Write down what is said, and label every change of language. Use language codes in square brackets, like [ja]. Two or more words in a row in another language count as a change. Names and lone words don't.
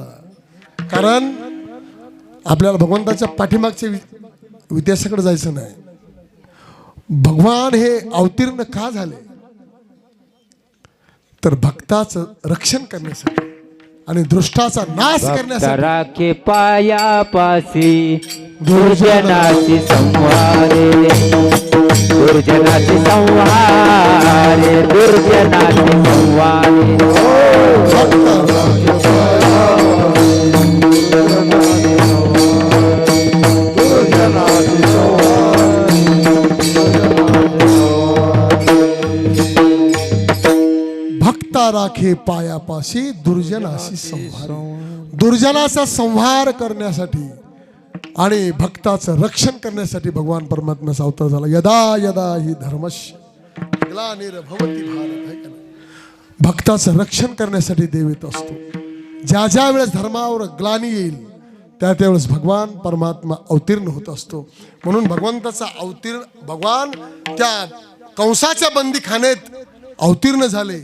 [mr] कारण आपल्याला भगवंताच्या पाठीमागच्या इतिहासाकडे जायचं नाही. भगवान हे अवतीर्ण का झाले? तर भक्ताचं रक्षण करण्यासाठी आणि दृष्टाचा नाश करण्यासाठी. राखे पायापासी दुर्जनाची संहारे, दुर्जनाची संहारे, दुर्जनाची संहारे. भक्ता राखे पायापाशी दुर्जनाशी संहार. दुर्जनाचा संहार करण्यासाठी आणि भक्ताचं रक्षण करण्यासाठी भगवान परमात्म्याचा अवतार झाला. [sa] यदा यदा ही धर्मस्य ग्लानिर्भवति भारत. [mr] भक्ताचं रक्षण करण्यासाठी देव येत असतो. ज्या ज्या वेळेस धर्मावर ग्लानी येईल त्या त्यावेळेस भगवान परमात्मा अवतीर्ण होत असतो. म्हणून भगवंताचा अवतीर्ण, भगवान त्या कंसाच्या बंदीखानेत अवतीर्ण झाले.